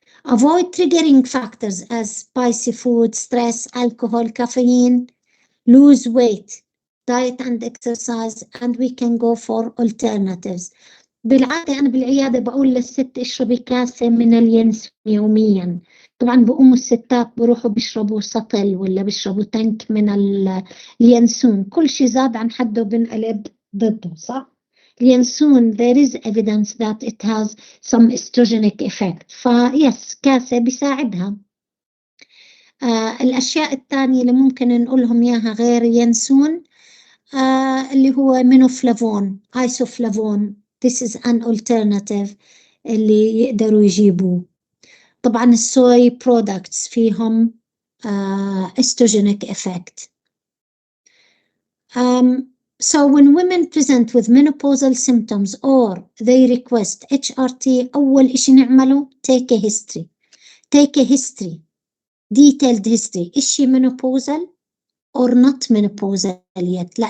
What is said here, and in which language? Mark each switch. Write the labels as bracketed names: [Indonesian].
[English] Avoid triggering factors as spicy food, stress, alcohol, caffeine. Lose weight, diet and exercise, and we can go for alternatives. [Arabic] بالعادة أنا بالعيادة بقول للست اشربي كاسة من اليانسون يوميا. طبعا بقوموا الستات بروحوا بيشربوا سطل ولا بيشربوا تانك من اليانسون. كل شيء زاد عن حده بنقلب ضده، صح؟ اليانسون [English] there is evidence that it has some estrogenic effect. [Arabic] فيس كاسة بيساعدها. الأشياء الثانية اللي ممكن نقولهم إياها غير ينسون، اللي هو مينوفلافون ايسوفلافون. [English] This is an alternative [Arabic] اللي يقدروا يجيبوه. طبعا [English] السوي برودكتس [Arabic] فيهم estrogenic effect. [English] So when women present with menopausal symptoms or they request HRT, [Arabic] أول إشي نعمله [English] take a history. Take a history, detailed history. [Arabic] إشي [English] menopausal or not menopausal yet.